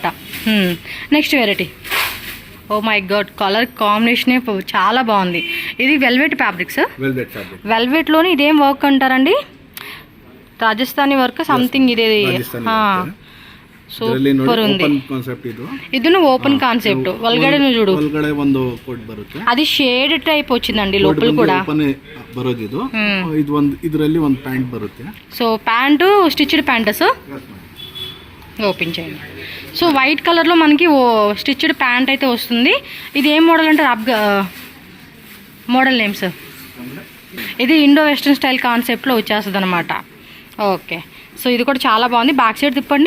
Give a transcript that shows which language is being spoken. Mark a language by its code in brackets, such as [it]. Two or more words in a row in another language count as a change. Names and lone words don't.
[en] next variety, oh my god, [te] కలర్ కాంబినేషనే చాలా బాగుంది. ఇది [en] velvet fabric sir. [te] వెల్వెట్లోని ఇదేం వర్క్ అంటారండి? [en] Rajasthani work something. [te] ఇది సూపర్ ఉంది. ఇది [en] open concept. [kn] ಒಳಗಡೆ చూడు, ಒಂದು ಕೋಟ್ ಬರುತ್ತೆ. [te] అది [en] shade type [te] వచ్చిందండి లోపల కూడా. [kn] ಬರೋದು ಇದು. ಇದು ಒಂದು ಇದರಲ್ಲಿ ಒಂದು ಪ್ಯಾಂಟ್ ಬರುತ್ತೆ. [en] so pant stitched pant sir. open చేయండి. [te] సో వైట్ కలర్లో మనకి [en] stitched pant [te] అయితే వస్తుంది. ఇది ఏం మోడల్ అంటారు? [en] model name sir. [te] ఇది [en] Indo western style [te] కాన్సెప్ట్లో వచ్చేస్తుంది అనమాట. [en] okay so [te] ఇది కూడా చాలా బాగుంది. [en] back side [te] తిప్పండి.